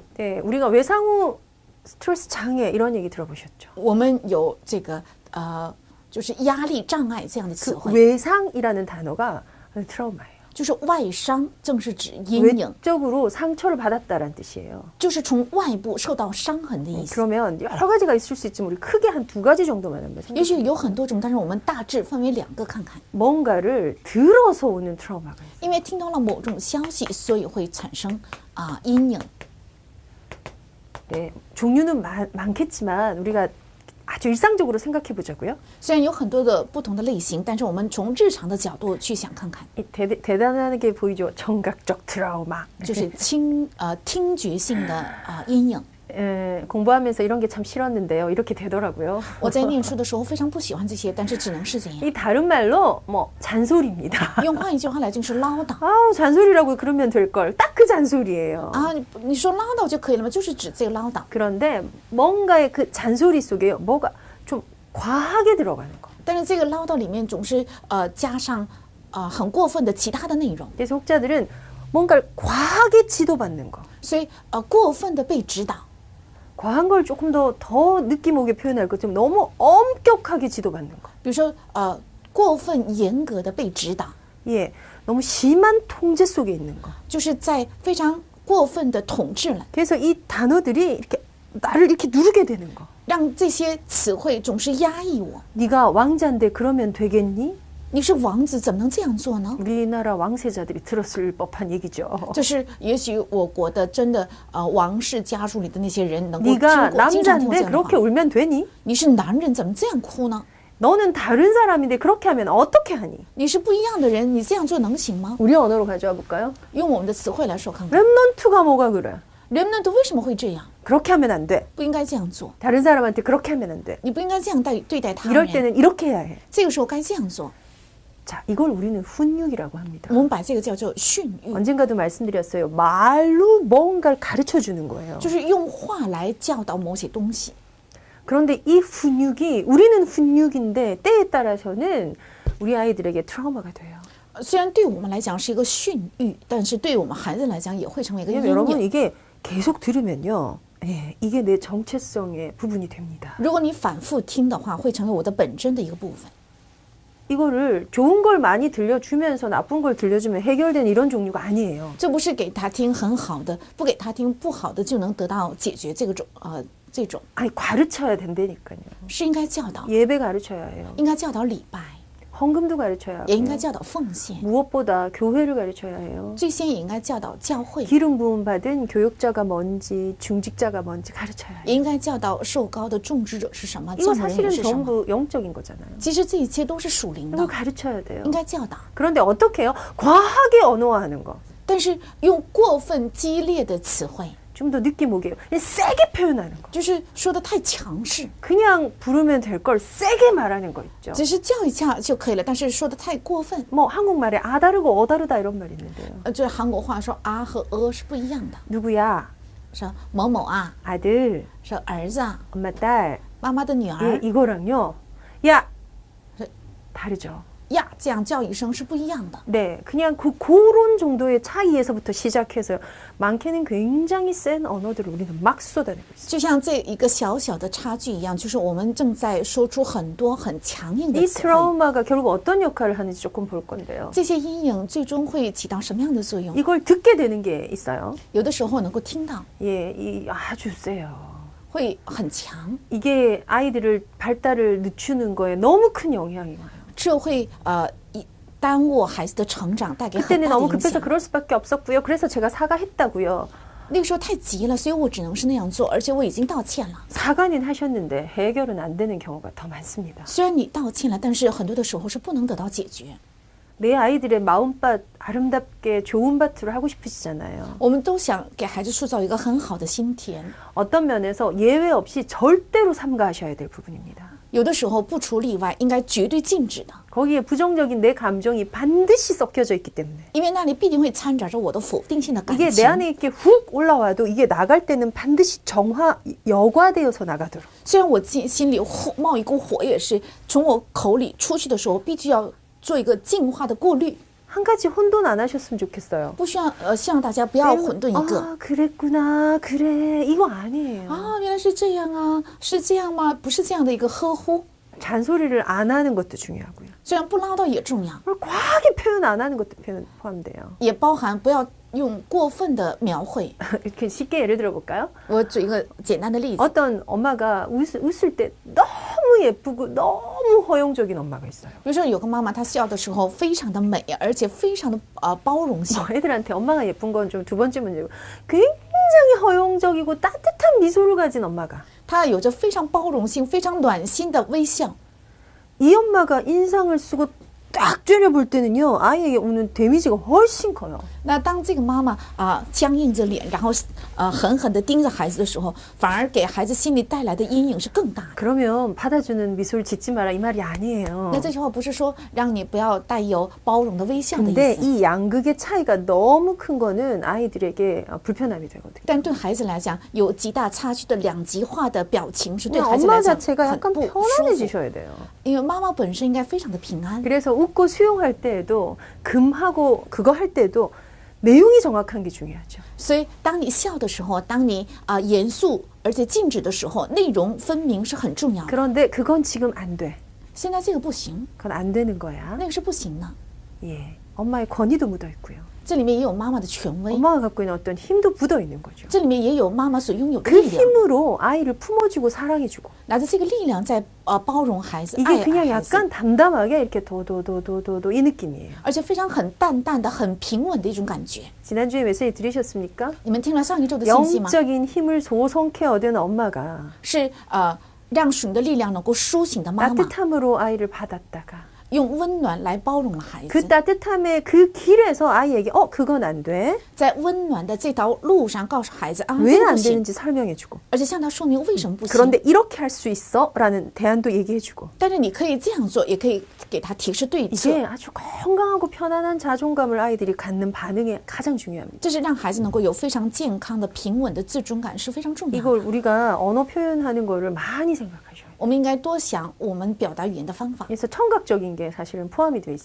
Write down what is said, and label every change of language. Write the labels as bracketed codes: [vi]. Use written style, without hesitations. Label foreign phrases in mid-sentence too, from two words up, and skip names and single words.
[ko] 네, 우리가 외상후 스트레스 장애 이런 얘기 들어보셨죠? [zh] 我们有这个就是压力障碍这样的词 [ko] 그 [zh] 汇， [ko] 외상이라는 단어가 트라우마예요. [zh] 就是外伤，正是指阴影， [ko] 외적으로 상처를 받았다라는 뜻이에요. [zh] 就是从外部受到伤痕的意思。 [ko] 그러면 여러 가지가 있을 수 있지만 우리 크게 한 두 가지 정도만 한번 [zh] 也许 [ko] 생각해요. [zh] 有很多种，但是我们大致分为两个看看。 [ko] 뭔가를 들어서 오는 트라우마가 있어요. [zh] 因为听到了某种消息，所以会产生阴影。 [ko] 네, 종류는 많겠지만 우리가 아주 일상적으로 생각해 보자고요. [zh] 虽然有很多的不同的类型，但是我们从日常的角度去想看看， [ko] 대단하게 보이죠. 청각적 트라우마. [zh] 就是听觉性的阴影。 [ko] 공부하면서 이런 게 참 싫었는데요. 이렇게 되더라고요. [zh] 我在念书的时候非常不喜欢这些，但是只能是这样。 [ko] 이 다른 말로 뭐 잔소리입니다. [zh] 用换一句话来就是唠叨 [ko] 아우 잔소리라고 그러면 될 걸. 딱 그 잔소리예요. [zh] 你说唠叨就可以了吗？就是指这个唠叨。 [ko] 그런데 뭔가의 그 잔소리 속에 뭐가 좀 과하게 들어가는 거. [zh] 但是这个唠叨里面总是加上很过分的其他的内容， [ko] 그래서 혹자들은 뭔가를 과하게 지도받는 거. [zh] 所以过分的被指导。 [ko] 과한 걸 조금 더 느낌 오게 표현할 것 좀 너무 엄격하게 지도받는 거. [zh] 比如说过分严格的被指导， [ko] 예, 너무 심한 통제 속에 있는 거. [zh] 就是在非常过分的统治了， [ko] 그래서 이 단어들이 이렇게 나를 이렇게 누르게 되는 거. [zh] 让这些词汇总是压抑我。 [ko] 네가 왕자인데 그러면 되겠니? [zh] 你是王子，怎么能这样做呢？ [ko] 우리나라 왕세자들이 들었을 법한 얘기죠. [zh] 这是也许我国的真的王室家族里的那些人能够听 [ko] 네가 [zh] 过，经常听过 [ko] 남자인데 [zh] 这样的 [ko] 그렇게 [zh] 话。 [ko] 울면 되니? [zh] 你是男人，怎么这样哭呢？ [ko] 너는 다른 사람인데 그렇게 하면 어떻게 하니? [zh] 你是不一样的人，你这样做能行吗？ [ko] 우리 언어로 가져와 볼까요? [zh] 用我们的词汇来说看看， [ko] 렘넌트가 뭐가 그래? [zh] 人们为什么会这样？ [ko] 그렇게 하면 안 돼. [zh] 不应该这样做， [ko] 다른 사람한테 그렇게 하면 안 돼. [zh] 你不应该这样对待他 [ko] 이럴 [zh] 人。 [ko] 때는 이렇게 해야 해. [zh] 这个时候该这样做， [ko] 자, 이걸 우리는 훈육이라고 합니다. [zh] 我们把这个叫做训育， [ko] 언젠가도 말씀드렸어요. 말로 뭔가를 가르쳐 주는 거예요. [zh] 就是用话来教导某些东西。 [ko] 그런데 이 훈육이 우리는 훈육인데 때에 따라서는 우리 아이들에게 트라우마가 돼요. [zh] 虽然对我们来讲是一个训育，但是对我们孩子来讲也会成为一个阴 [ko] 왜냐면 여러분 [zh] 影。 [ko] 이게 계속 들으면요. 예, 이게 내 정체성의 부분이 됩니다. [zh] 如果你反复听的话，会成为我的本真的一个部分。 [ko] 이거를 좋은 걸 많이 들려주면서 나쁜 걸 들려주면 해결된 이런 종류가 아니에요. [zh] 这不是给他听很好的，不给他听不好的就能得到解决这种 [ko] 아니 가르쳐야 된다니까요. [zh] 是应该教导， [ko] 예배 가르쳐야 해요. [zh] 应该教导礼拜， [ko] 헌금도 가르쳐야 [zh] 也应该 [ko] 하고요. [zh] 教导奉献， [ko] 무엇보다 교회를 가르쳐야 해요. [zh] 最先也应该教导教会， [ko] 기름 부음 받은 교역자가 뭔지 중직자가 뭔지 가르쳐야 해요. [zh] 也应该教导受膏的种植者是什么， [ko] 이거 [zh] 教牧人 [ko] 사실은 [zh] 员是什么。 [ko] 전부 영적인 거잖아요. [zh] 其实这一切都是属灵 [ko] 이걸 [zh] 的， [ko] 가르쳐야 돼요. [zh] 应该教导。 [ko] 그런데 어떻게 해요? 과하게 언어화하는 거. [zh] 但是用过分激烈的词汇， [ko] 좀 더 느낌 오게요. 그냥 세게 표현하는 거. [zh] 就是说的太强势， [ko] 그냥 부르면 될 걸 세게 말하는 거 있죠. [zh] 只是叫一下就可以了，但是说的太过分。 [ko] 뭐 한국말에 아 다르고 어 다르다 이런 말 있는데요. [zh] 就是韩国话说啊和是不一样的， [ko] 누구야? [zh] 说某某啊， [ko] 아들, [zh] 说儿子啊， [ko] 엄마 딸. [zh] 妈妈的女 [ko] 예, [zh] 儿 [ko] 이거랑요. 야. 네. 다르죠. [zh] 呀，这样叫一声是不一样的。 [ko] 네, 그냥 그런 정도의 차이에서부터 시작해서 많게는 굉장히 센 언어들을 우리는 막 쏟아내고 있어요. [zh] 就像这一个小小的差距一样，就是我们正在说出很多很强硬的 [ko] 이 [zh] 词汇。 [ko] 트라우마가 결국 어떤 역할을 하는지 조금 볼 건데요. [zh] 这些阴影最终会起到什么样的作用？ [ko] 이걸 듣게 되는 게 있어요. [zh] 有的时候能够听到， [ko] 예, 이 아주 세요. [zh] 会很强， [ko] 이게 아이들을 발달을 늦추는 거에 너무 큰 영향이 와요. [zh] 这会耽误孩子的成长，带给很 [ko] 그때는 [zh] 大的 [ko] 너무 [zh] 影 [ko] 급해서 [zh] 响。 [ko] 그럴 수밖에 없었고요. 그래서 제가 사과했다고요. [zh] 那个时候太急了，所以我只能是那样做，而且我已经道歉了。 [ko] 사과는 하셨는데 해결은 안 되는 경우가 더 많습니다. [zh] 虽然你道歉了，但是很多的时候是不能得到解决。 [ko] 내 아이들의 마음밭 아름답게 좋은 밭으로 하고 싶으시잖아요. [zh] 我们都想给孩子塑造一个很好的心田， [ko] 어떤 면에서 예외 없이 절대로 삼가하셔야 될 부분입니다. [zh] 有的时候不除例外，应该绝对禁止的， [ko] 거기에 부정적인 내 감정이 반드시 섞여져 있기 때문에 [zh] 因为那里必定会掺杂着我的否定性的感 [ko] 이게 내 [zh] 情。 [ko] 안에 이렇게 훅 올라와도 이게 나갈 때는 반드시 여과되어서 나가도록 [zh] 虽然我心里冒一股火，也是从我口里出去的时候，必须要做一个净化的过滤， [ko] 한 가지 혼돈 안 하셨으면 좋겠어요. [zh] 不需要希望大家不要混沌一个。 [ko] 아, 그랬구나. 그래. 이거 아니에요. [zh] 啊，原来是这样啊，是这样吗？不是这样的一个呵护， [ko] 잔소리를 안 하는 것도 중요하고요. [zh] 虽然不唠叨也重要， [ko] 그리고 과하게 표현 안 하는 것도 포함돼요. [zh] 也包含不要用过分的描绘。 [ko] 이렇게 쉽게 예를 들어 볼까요? [zh] 我举一个简单的例子， [ko] 어떤 엄마가 웃을 때 너무 예쁘고 너무 허용적인 엄마가 있어요. [zh] 比如说有个妈妈，她笑的时候非常的美，而且非常的包容性。 [ko] 애들한테 엄마가 예쁜 건 좀 두 번째 문제고 굉장히 허용적이고 따뜻한 미소를 가진 엄마가 [zh] 她有着非常包容性、非常暖心的微笑。 [ko] 이 엄마가 인상을 쓰고 딱 째려볼 때는요 아이에게 오는 데미지가 훨씬 커요. [zh] 那当这个妈妈僵硬着脸，然后狠狠地盯着孩子的时候，反而给孩子心里带来的阴影是更大的。 [ko] 그러면 받아주는 미소를 짓지 마라 이 말이 아니에요. [zh] 那这句话不是说让你不要带有包容的微笑的 [ko] 근데 [zh] 意思， [ko] 이 양극의 차이가 너무 큰 거는 아이들에게 불편함이 되거든요. [zh] 但对孩子来讲，有极大差距的两极化的表情是对 [ko] 그냥 [zh] 孩子 [ko] 엄마 [zh] 来讲 [ko] 자체가 [zh] 很 [ko] 약간 [zh] 不舒服。 [ko] 편안해지셔야 돼요. [zh] 因为妈妈本身应该非常的平安， [ko] 그래서 웃고 수용할 때에도 금하고 그거 할 때도 내용이 정확한 게 중요하죠. [zh] 所以当你笑的时候，当你严肃而且静止的时候，内容分明是很重要的。 [ko] 그런데 그건 지금 안 돼. [zh] 现在这个不行， [ko] 그건 안 되는 거야. [zh] 那个是不行的。 [ko] 예, 엄마의 권위도 묻어 있고요. [zh] 这里面也有妈妈的权威， [ko] 엄마가 갖고 있는 어떤 힘도 묻어 있는 거죠. [zh] 这里面也有妈妈所拥有的 [ko] 그 [zh] 力量， [ko] 힘으로 아이를 품어주고 사랑해주고 [zh] 拿着这个力量在包容孩子、 [ko] 이게 [zh] 爱 [ko] 그냥 [zh] 孩子， [ko] 약간 담담하게 이렇게 도도도도도도 이 느낌이에요. [zh] 而且非常很淡淡的、很平稳的一种感觉。 [ko] 지난주에 메시지 들으셨습니까? [zh] 你们听了上一周的信息吗？ [ko] 영적인 힘을 소성케 얻은 엄마가 [zh] 是让属灵的力量能够苏醒的妈妈， [ko] 따뜻함으로 아이를 받았다가 [zh] 用温暖来包容了孩 [ko] 그 [zh] 子， [ko] 따뜻함의 그 길에서 아이에게 그건 안 돼. [zh] 在温暖的这条路上告诉孩子啊，这 [ko] 왜 [zh] 个 [ko] 안 [zh] 不行， [ko] 되는지 설명해주고 [zh] 而且向他说明为什么不行。 [ko] 그런데 이렇게 할 수 있어 라는 대안도 얘기해주고 [zh] 但是你可以这样做，也可以给他提示对策， [ko] 이게 아주 건강하고 편안한 자존감을 아이들이 갖는 반응이 가장 중요합니다. [zh] 这是让孩子能够有非常健康的、平稳的自尊感是非常重要的。 [ko] 이걸 우리가 언어 표현하는 거를 많이 생각하셔야 돼요. [zh] 我们应该多想我们表达语言的方法， [ko] 그래서 청각적인 게 사실은 포함이 되어